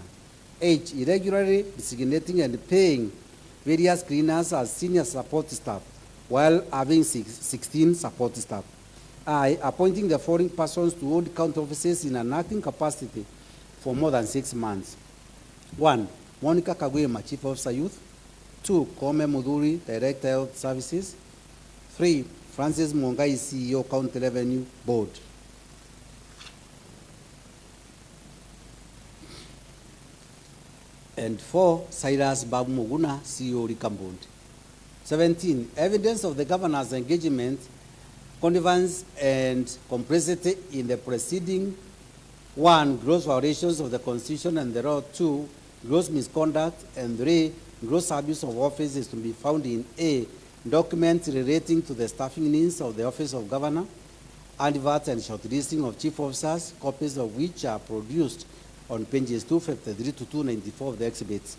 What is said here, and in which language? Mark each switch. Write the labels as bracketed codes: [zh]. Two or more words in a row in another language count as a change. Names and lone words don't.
[en] H, irregularly designating and paying various cleaners as senior support staff, while having 16 support staff. I, appointing the foreign persons to hold county offices in an acting capacity for more than 6 months. 1, Monica Kawira, Chief Officer Youth. 2, Kome Muduri, Director Health Services. 3, Francis Mwangaza, CEO, County Revenue Board. And 4, Cyrus Babu Muguna, CEO, Recon Board. 17, evidence of the governor's engagement, connivance, and complicity in the preceding: 1, gross violations of the Constitution and the law; 2, gross misconduct; and 3, gross abuse of office is to be found in A, documents relating to the staffing needs of the office of governor, adverts and shortlisting of chief officers, copies of which are produced on pages 253 to 294 of the exhibits.